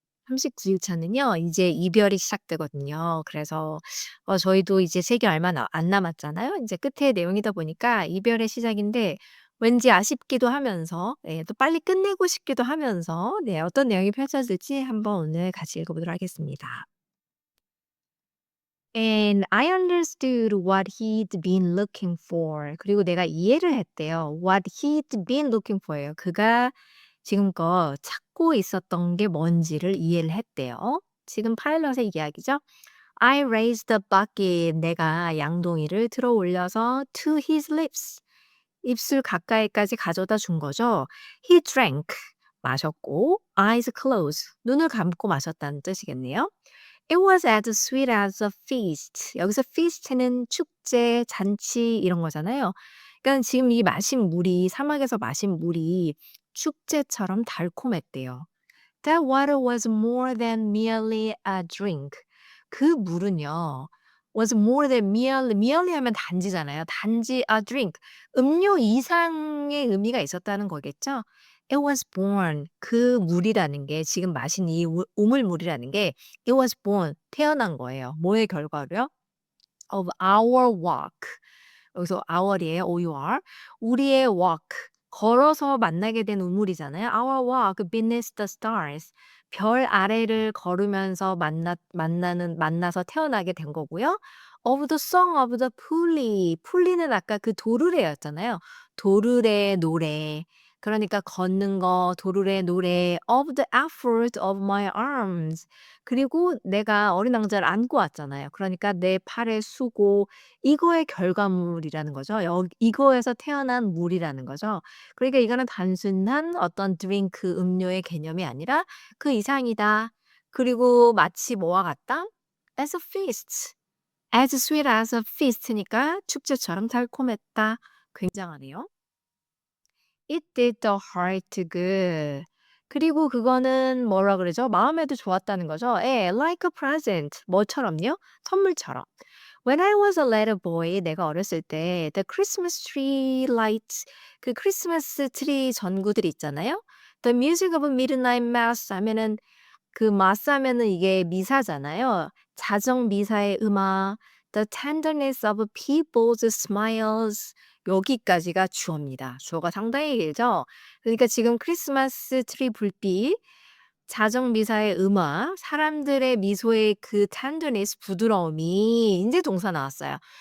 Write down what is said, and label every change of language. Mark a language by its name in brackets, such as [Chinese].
[Korean] 39일 차는요, 이제 이별이 시작되거든요. 그래서 저희도 이제 세개 얼마 안 남았잖아요. 이제 끝에 내용이다 보니까 이별의 시작인데 왠지 아쉽기도 하면서 또 빨리 끝내고 싶기도 하면서 어떤 내용이 펼쳐질지 한번 오늘 같이 읽어보도록 하겠습니다. [English] And I understood what he'd been looking for. [Korean] 그리고 내가 이해를 했대요. [English] What he'd been looking for예요. [Korean] 그가 지금껏 찾고 있었던 게 뭔지를 이해를 했대요. 지금 파일럿의 이야기죠. [English] I raised the bucket. [Korean] 내가 양동이를 들어 올려서 [English] to his lips. [Korean] 입술 가까이까지 가져다 준 거죠. [English] He drank. [Korean] 마셨고 [English] eyes closed. [Korean] 눈을 감고 마셨다는 뜻이겠네요. [English] It was as sweet as a feast. [Korean] 여기서 feast는 축제, 잔치 이런 거잖아요. 그러니까 지금 이 마신 물이 사막에서 마신 물이 축제처럼 달콤했대요. [English] That water was more than merely a drink. [Korean] 그 물은요. [English] was more than merely [Korean] 하면 단지잖아요. [English] 단지 a drink. [Korean] 음료 이상의 의미가 있었다는 거겠죠? [English] It was born. [Korean] 그 물이라는 게 지금 마신 이 우물물이라는 게 [English] it was born. [Korean] 태어난 거예요. 뭐의 결과로요? [English] Of our walk. [Korean] 여기서 our이에요. our. 우리의 walk. 걸어서 만나게 된 우물이잖아요. [English] Our walk beneath the stars. [Korean] 별 아래를 걸으면서 만나서 태어나게 된 거고요. [English] Of the song of the 풀리. [Korean] 풀리는 아까 그 도르래였잖아요. 도르래 노래. 그러니까 걷는 거, 도르래 노래. [English] Of the effort of my arms. [Korean] 그리고 내가 어린 왕자를 안고 왔잖아요. 그러니까 내 팔의 수고, 이거의 결과물이라는 거죠. 이거에서 태어난 물이라는 거죠. 그러니까 이거는 단순한 어떤 드링크, 음료의 개념이 아니라 그 이상이다. 그리고 마치 뭐와 같다? [English] As a feast. As sweet as a feast [Korean] 니까 축제처럼 달콤했다. 굉장하네요. [English] It did the heart good. [Korean] 그리고 그거는 뭐라 그러죠? 마음에도 좋았다는 거죠. 예, [English] like a present. [Korean] 뭐처럼요? 선물처럼. [English] When I was a little boy, [Korean] 내가 어렸을 때 [English] the Christmas tree lights, [Korean] 그 크리스마스 트리 전구들 있잖아요. [English] The music of midnight mass [Korean] 하면은 그 마스 하면은 이게 미사잖아요. 자정 미사의 음악, [English] the tenderness of people's smiles [Korean] 여기까지가 주어입니다. 주어가 상당히 길죠. 그러니까 지금 크리스마스 트리 불빛, 자정 미사의 음악, 사람들의 미소의 그 tenderness 부드러움이 인제 동사 나왔어요.